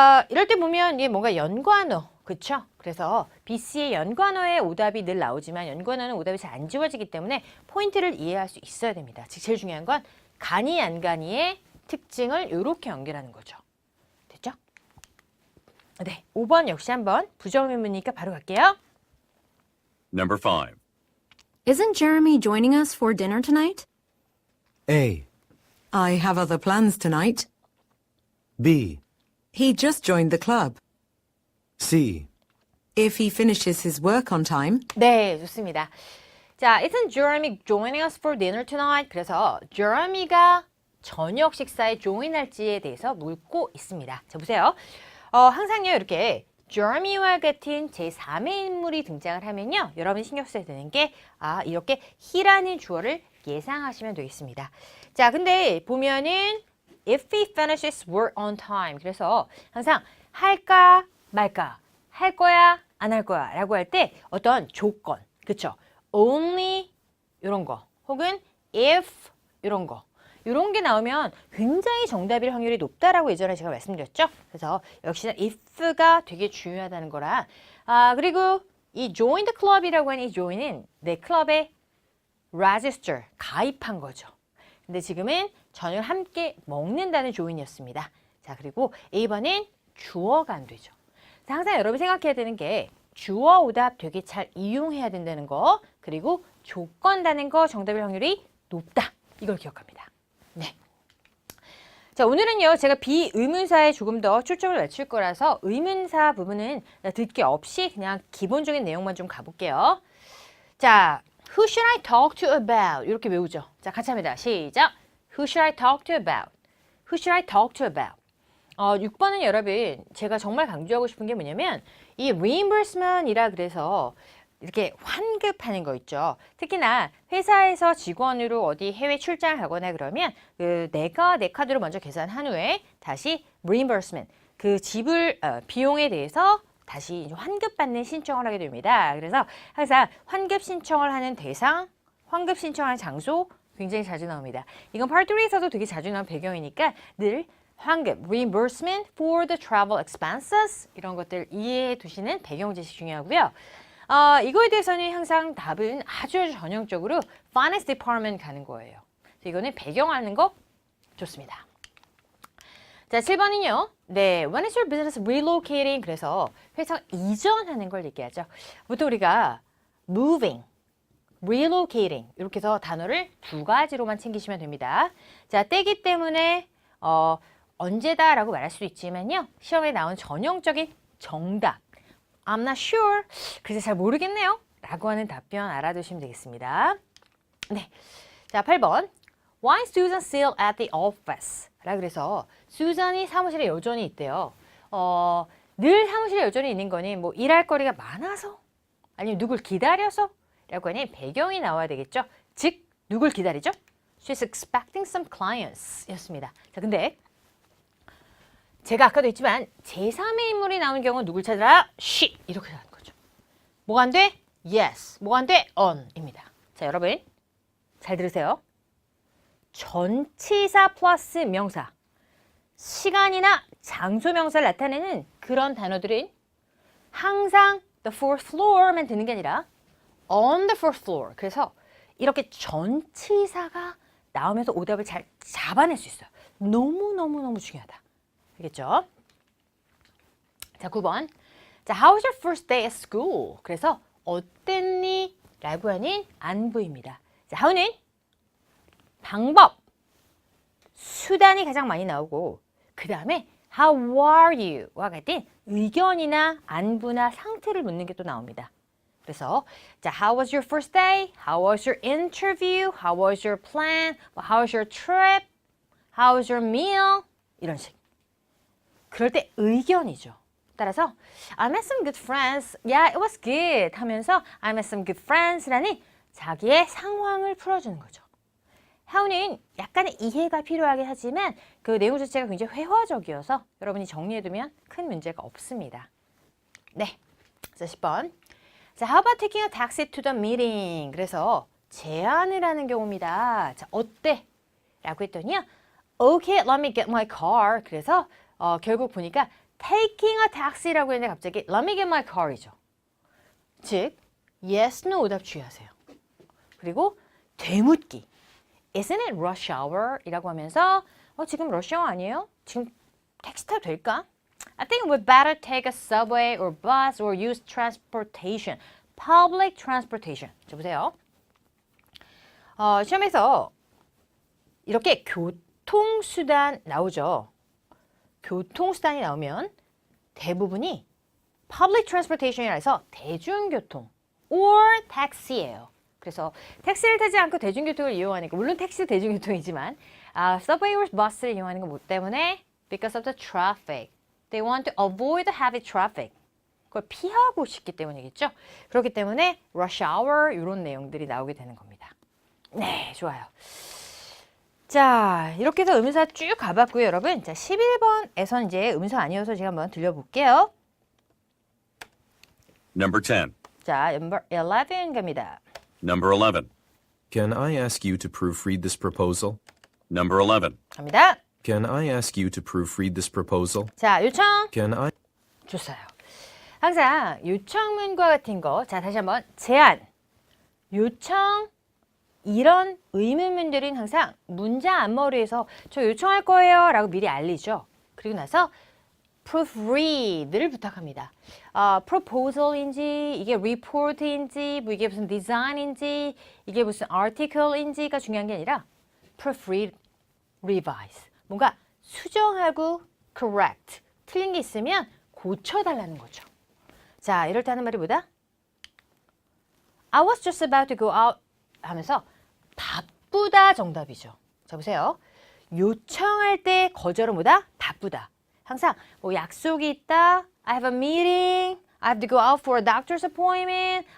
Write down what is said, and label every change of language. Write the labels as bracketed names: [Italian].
[Korean] 이럴 때 보면 이게 뭔가 연관어, 그쵸? 그래서 BC의 연관어의 오답이 늘 나오지만 연관어는 오답이 잘 안 지워지기 때문에 포인트를 이해할 수 있어야 됩니다. 즉 제일 중요한 건 가니 안 가니의 특징을 이렇게 연결하는 거죠. 됐죠? 네, 5번 역시 한번 부정의문이니까 바로 갈게요. [English] Number 5. Isn't Jeremy joining us for dinner tonight? A. I have other plans tonight. B. He just joined the club. C. If he finishes his work on time, [Korean] 네, 좋습니다. [English] 자, isn't Jeremy joining us for dinner tonight? [Korean] 그래서 Jeremy가 저녁 식사에 join할지에 대해서 묻고 있습니다. 자, 보세요. 항상요, 이렇게 Jeremy와 같은 제3의 인물이 등장을 하면요. 여러분이 신경 써야 되는 게 이렇게 he라는 주어를 예상하시면 되겠습니다. 자, 근데 보면은 [English] if he finishes work on time. [Korean] 그래서 항상 할까 말까, 할 거야 안 할 거야 라고 할 때 어떤 조건, 그쵸? only 이런 거 혹은 if 이런 거 이런 게 나오면 굉장히 정답일 확률이 높다라고 예전에 제가 말씀드렸죠. 그래서 역시나 if가 되게 중요하다는 거라. 그리고 이 join the club이라고 하는 이 join은 내 클럽에 register, 가입한 거죠. 근데 지금은 저녁을 함께 먹는다는 join이었습니다. 자, 그리고 A번은 주어가 안 되죠. 항상 여러분이 생각해야 되는 게 주어 오답 되게 잘 이용해야 된다는 거, 그리고 조건다는 거 정답일 확률이 높다. 이걸 기억합니다. 네. 자, 오늘은요, 제가 비의문사에 조금 더 초점을 맞출 거라서 의문사 부분은 듣기 없이 그냥 기본적인 내용만 좀 가볼게요. [English] 자, Who should I talk to about? [Korean] 이렇게 외우죠. 자, 같이 합니다. 시작. [English] Who should I talk to about? Who should I talk to about? [Korean] 6번은 여러분, 제가 정말 강조하고 싶은 게 뭐냐면 이 reimbursement이라 그래서 이렇게 환급하는 거 있죠. 특히나 회사에서 직원으로 어디 해외 출장을 가거나 그러면 내가 내 카드로 먼저 계산한 후에 다시 reimbursement, 그 지불 비용에 대해서 다시 환급받는 신청을 하게 됩니다. 그래서 항상 환급 신청을 하는 대상, 환급 신청하는 장소 굉장히 자주 나옵니다. 이건 Part 3에서도 되게 자주 나온 배경이니까 늘 환급, [English] reimbursement for the travel expenses [Korean] 이런 것들 이해해 두시는 배경 지식 중요하고요. 이거에 대해서는 항상 답은 아주 전형적으로 finance department 가는 거예요. 이거는 배경하는 거 좋습니다. 자, 7번은요. [English] 네, when is your business relocating? [Korean] 그래서 회사 이전하는 걸 얘기하죠. 보통 우리가 moving, relocating 이렇게 해서 단어를 두 가지로만 챙기시면 됩니다. 자, 때기 때문에 언제다라고 말할 수도 있지만요. 시험에 나온 전형적인 정답. [English] I'm not sure. [Korean] 글쎄 잘 모르겠네요. 라고 하는 답변 알아두시면 되겠습니다. 네. 자, 8번. [English] Why is Susan still at the office? [Korean] 라 그래서 수잔이 사무실에 여전히 있대요. 늘 사무실에 여전히 있는 거니 뭐 일할 거리가 많아서 아니면 누굴 기다려서 라고 하니 배경이 나와야 되겠죠. 즉 누굴 기다리죠? [English] She's expecting some clients 였습니다. [Korean] 자, 근데 제가 아까도 했지만 제3의 인물이 나오는 경우는 누굴 찾으라? She 이렇게 하는 거죠. 뭐가 안 돼? Yes. 뭐가 안 돼? On입니다. 자, 여러분 잘 들으세요. 전치사 플러스 명사, 시간이나 장소 명사를 나타내는 그런 단어들은 항상 the fourth floor만 드는 게 아니라 on the fourth floor. 그래서 이렇게 전치사가 나오면서 오답을 잘 잡아낼 수 있어요. 너무너무너무 중요하다. 알겠죠? 자, 9번. [English] 자, how was your first day at school? [Korean] 그래서 어땠니? 라고 하는 안부입니다. 자, how는 방법, 수단이 가장 많이 나오고 그 다음에 how are you? 와 같은 의견이나 안부나 상태를 묻는 게 또 나옵니다. [English] 그래서 자, how was your first day? How was your interview? How was your plan? How was your trip? How was your meal? [Korean] 이런 식. 그럴 때 의견이죠. [English] 따라서 I met some good friends. Yeah, it was good [Korean] 하면서 [English] I met some good friends라는 자기의 상황을 풀어주는 거죠. [Korean] how는 약간의 이해가 필요하긴 하지만 그 내용 자체가 굉장히 회화적이어서 여러분이 정리해두면 큰 문제가 없습니다. 네, 자, 10번. [English] 자, how about taking a taxi to the meeting? [Korean] 그래서 제안을 하는 경우입니다. 자, 어때? 라고 했더니요. [English] Okay, let me get my car. [Korean] 그래서 결국 보니까 taking a taxi라고 했는데 갑자기 [English] let me get my car [Korean] 이죠. 즉, yes, no 오답 주의하세요. 그리고 되묻기. [English] Isn't it rush hour? [Korean] 이라고 하면서 지금 rush hour 아니에요? 지금 택시 타도 될까? [English] I think we'd better take a subway or bus or use transportation. Public transportation. [Korean] 자, 보세요. 시험에서 이렇게 교통수단 나오죠. 교통수단이 나오면 대부분이 public transportation이라 해서 대중교통 or taxi예요. 그래서 택시를 타지 않고 대중교통을 이용하니까 물론 택시도 대중교통이지만 subway or bus를 이용하는 것 때문에 [English] because of the traffic. They want to avoid the heavy traffic. [Korean] 그걸 피하고 싶기 때문이겠죠. 그렇기 때문에 rush hour 이런 내용들이 나오게 되는 겁니다. 네, 좋아요. 자, 이렇게 해서 음사 쭉 가봤고요, 여러분. 자, 11번에선 이제 음사 아니어서 제가 한번 들려볼게요. [English] Number 10. [Korean] 자, number 11 갑니다. [English] Number 11. Can I ask you to proofread this proposal? Number 11. [Korean] 갑니다. [English] Can I ask you to proofread this proposal? [Korean] 자, 요청. [English] Can I? [Korean] 좋아요. 항상 요청문과 같은 거, 자, 다시 한번 제안, 요청, 이런 의문문들은 항상 문장 앞머리에서 저 요청할 거예요 라고 미리 알리죠. 그리고 나서 proofread를 부탁합니다. proposal인지 이게 report인지 뭐 이게 무슨 design인지 이게 무슨 article인지가 중요한 게 아니라 proofread, revise. 뭔가 수정하고 correct. 틀린 게 있으면 고쳐달라는 거죠. 자, 이럴 때 하는 말이 뭐다? [English] I was just about to go out [Korean] 하면서 바쁘다 정답이죠. 자, 보세요. 요청할 때 거절은 뭐다? 바쁘다. 항상 뭐 약속이 있다. [English] I have a meeting. I have to go out for a doctor's appointment.